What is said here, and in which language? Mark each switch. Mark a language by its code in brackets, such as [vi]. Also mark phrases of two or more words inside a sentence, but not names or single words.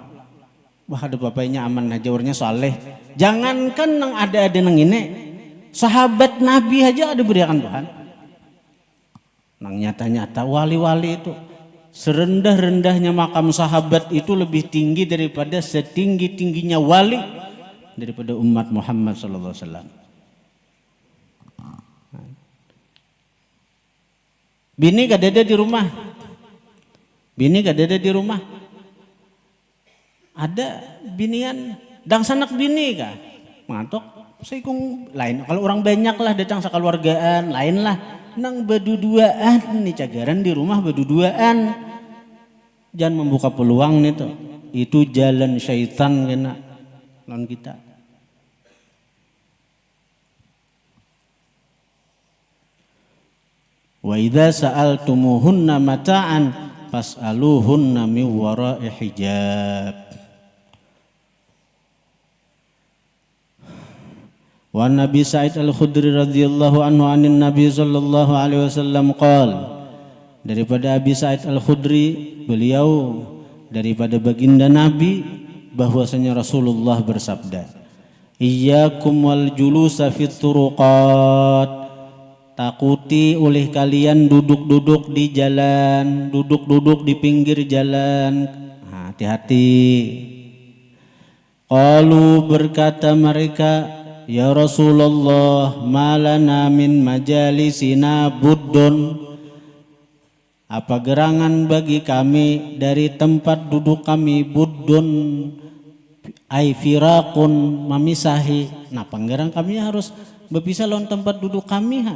[bjn] Wah, ada bapaknya aman aja, orangnya saleh. Jangankan nang ada nang ini, sahabat Nabi aja ada beriakan Tuhan. Nang nyata-nyata wali-wali itu serendah-rendahnya makam sahabat itu lebih tinggi daripada setinggi-tingginya wali daripada umat Muhammad [ar] صلى الله عليه وسلم. [bjn] Bini kadada di rumah. Bini kadada di rumah. Ada binian dang sanak bini kah? Mantok saikung lain. Kalau orang banyak lah datang sakeluargaan, lain lah. Nang berduaan nih cagaran di rumah berduaan. Jangan membuka peluang nih tuh. Itu jalan syaitan kena lawan kita. [ar] وإذا سألتموهن متاعا فاسألوهن من وراء حجاب. ونبي سعيد الخدري رضي الله عنه عن النبي صلى الله عليه وسلم قال, [bjn] daripada Abi Sa'id Al-Khudri beliau daripada baginda Nabi bahwasanya Rasulullah bersabda, [ar] إياكم والجلوس في الطرقات, [bjn] takuti oleh kalian duduk-duduk di jalan, duduk-duduk di pinggir jalan. Hati-hati. Qalu, berkata mereka, [ar] يا رسول الله, ما لنا من مجالسنا بد, [bjn] apa gerangan bagi kami dari tempat duduk kami, [ar] بد أي فراق, [bjn] memisahi. Nah, panggerang kami harus berpisah lawan tempat duduk kami ha.